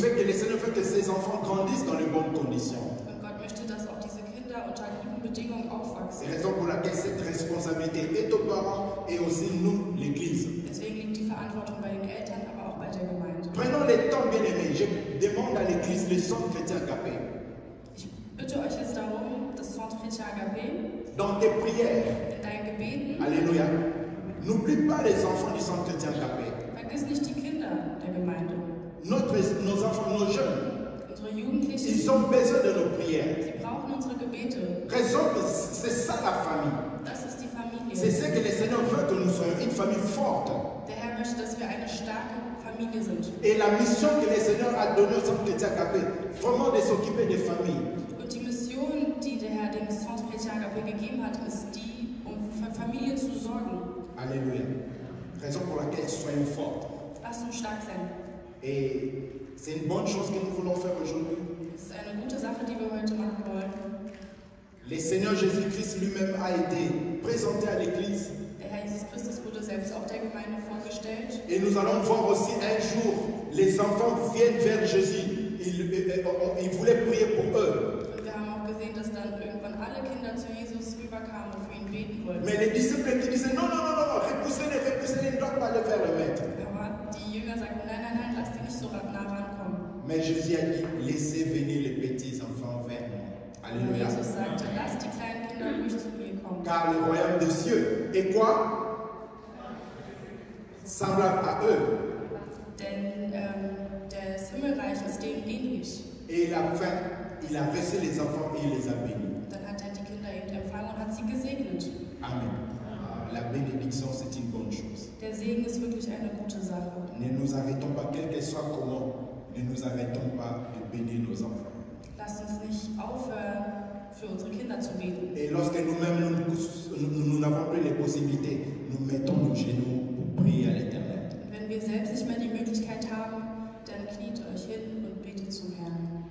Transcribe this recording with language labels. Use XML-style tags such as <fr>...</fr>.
<fr>veut que le Seigneur veut que ses enfants grandissent dans les bonnes conditions.</fr> <de>Und Gott möchte, dass auch diese Kinder unter guten Bedingungen aufwachsen.</de> <fr>C'est la raison pour laquelle cette responsabilité est aux parents et aussi nous, l'Église.</fr> <de>Deswegen liegt die Verantwortung bei den Eltern, aber auch bei der Gemeinde.</de> <fr>Prenons le temps, bien aimés. Je demande à l'Église, le centre chrétien Agapé,</fr> <de>Ich bitte euch jetzt darum, das Centre Chrétien Agapé</de> <fr>dans tes prières,</fr> <de>in deinen Gebeten,</de> <fr>alléluia, n'oublie pas les enfants du centre chrétien Agapé.</fr> <de>vergiss nicht die Kinder der Gemeinde.</de> <fr>Nos enfants, nos jeunes,</fr> <de>Unsere Jugendlichen,</de> <fr>ils ont besoin de nos prières.</fr> <de>sie brauchen unsere Gebete.</de> <fr>Raison, c'est ça la famille.</fr> <de>Das ist die Familie.</de> <fr>C'est ce que le Seigneur veut que nous soyons, une famille forte.</fr> <de>Der Herr möchte, dass wir eine starke Familie sind.</de> <fr>Et la mission que le Seigneur a donnée au centre chrétien Agapé, vraiment de s'occuper des familles.</fr> <de>Und die Mission, die der Herr dem Centre Chrétien Agapé gegeben hat, ist die, um für Familie zu sorgen.</de> <fr>Alléluia. Raison pour laquelle soyons forts.</fr> <de>Lasst uns stark sein.</de> <fr>Et c'est une bonne chose que nous voulons faire aujourd'hui.</fr> <de>Das ist eine gute Sache, die wir heute machen wollen.</de> <fr>Le Seigneur Jésus-Christ lui-même a été présenté à l'Église.</fr> <de>Der Herr Jesus Christus wurde selbst auch der Gemeinde vorgestellt.</de> <fr>Et nous allons voir aussi un jour, les enfants viennent vers Jésus. Ils voulaient prier pour eux.</fr> <de>Und wir haben auch gesehen, dass dann irgendwann alle Kinder zu Jesus rüberkamen und für ihn beten wollten.</de> <fr>Mais les disciples qui disaient non, repoussez-les, ils ne doivent pas aller vers le maître.</fr> <de>Aber die Jünger sagten, nein, lass die nicht so nah rankommen.</de> <fr>Mais Jésus a dit, laissez venir les petits enfants vers moi.</fr> <de>Und</de> <fr>Alléluia.</fr> <de>Jesus sagte, lass die kleinen Kinder ruhig zu mir kommen.</de> <fr>Car le royaume des cieux est quoi? Semblable à eux.</fr> <de>Denn das Himmelreich ist dem ähnlich.</de> <fr>Et il a reçu les enfants et il les a bénis.</fr> <de>Dann hat er die Kinder eben empfangen und hat sie gesegnet. Amen.</de> <fr>La bénédiction, c'est une bonne chose.</fr> <de>Der Segen ist wirklich eine gute Sache.</de> <fr>Ne nous arrêtons pas, quel que soit comment, ne nous arrêtons pas de bénir nos enfants.</fr> <de>Lasst uns nicht aufhören, für unsere Kinder zu beten.</de> <fr>Et lorsque nous-mêmes, nous n'avons plus les possibilités, nous mettons nos genoux pour prier à l'Éternel.</fr> <de>Und wenn wir selbst nicht mehr die Möglichkeit haben, dann kniet euch hin und betet zum Herrn.</de>